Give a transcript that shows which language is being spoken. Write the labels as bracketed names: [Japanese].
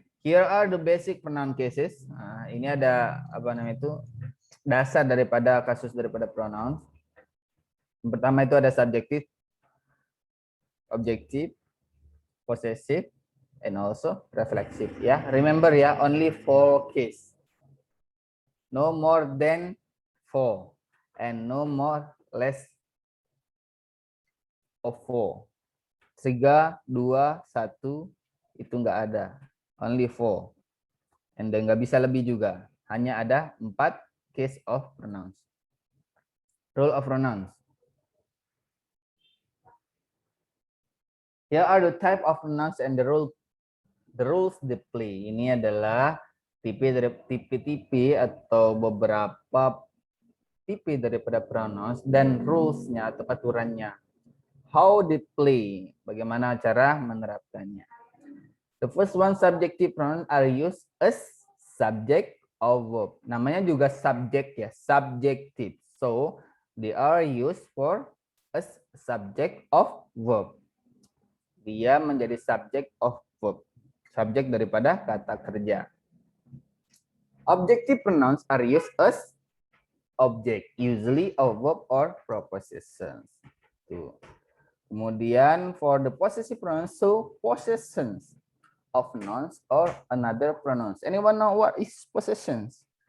[English] Here are the basic pronoun cases. [Indonesian] Nah, ini ada apa namanya itu dasar daripada kasus daripada pronoun. Yang pertama itu ada subjektif, objektif, possessive, [English] and also [Indonesian] reflexive. [English] Ya, remember ya, only 4 case. No more than 4 and no more less of 4. [Indonesian] 3, 2, 1 itu enggak ada. [English] Only 4. And then [Indonesian] nggak bisa lebih juga. Hanya ada [English] 4 case of pronouns. Rule of pronouns. Here are the type of pronouns and the rules they play. [Indonesian] Ini adalah tipe-tipe atau beberapa tipe daripada pronouns dan rules-nya atau aturannya. [English] How they play, [Indonesian] bagaimana cara menerapkannya. [English] The first one, subjective pronoun are used as subject of verb. [Indonesian] Namanya juga subject ya, [English] subjective. So they are used for as subject of verb. [Indonesian] Dia menjadi [English] subject of verb. [Indonesian] Subjek daripada kata kerja. [English] Objective pronouns are used as object, usually of verb or prepositions. Tuh. [Indonesian] Kemudian [English] for the possessive pronouns, so possessions of nouns or another pronouns. Anyone know what is possessions?